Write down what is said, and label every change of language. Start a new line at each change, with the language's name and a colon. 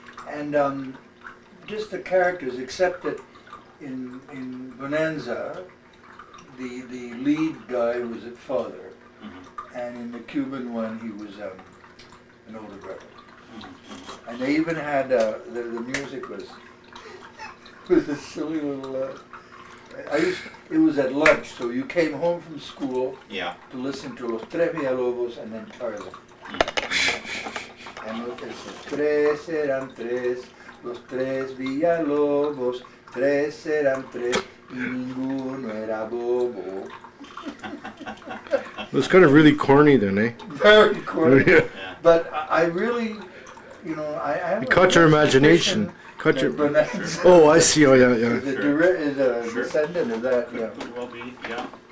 English: And just the characters, except that in Bonanza, the lead guy was at father, and in the Cuban one he was an older brother. And they even had the music was a silly little. It was at lunch, so you came home from school to listen to Los Tres Villalobos and then Tarzan.
Spanish: And it says, tres eran tres, los tres Villalobos, tres eran tres, y ninguno era bobo.
English: It was kind of really corny then, eh? Very corny. Yeah. But I really, you know, I have It caught your imagination. Caught your. Oh, I see. Oh, yeah, yeah. Is a descendant of that, yeah. Could well be, yeah.